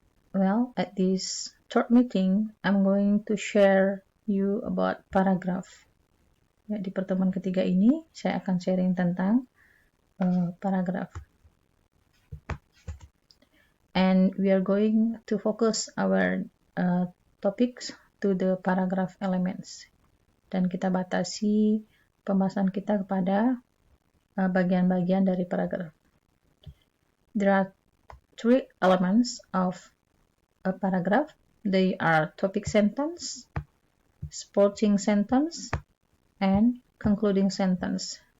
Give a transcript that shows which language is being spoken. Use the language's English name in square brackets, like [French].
[English] Well, at this short meeting, I'm going to share you about paragraph. [Indonesian] Ya, di pertemuan ketiga ini, saya akan sharing tentang paragraph. [English] And we are going to focus our topics to the paragraph elements. [Indonesian] Dan kita batasi pembahasan kita kepada bagian-bagian dari paragraph. [English] There are three elements of a paragraph. They are topic sentence, supporting sentence, and concluding sentence.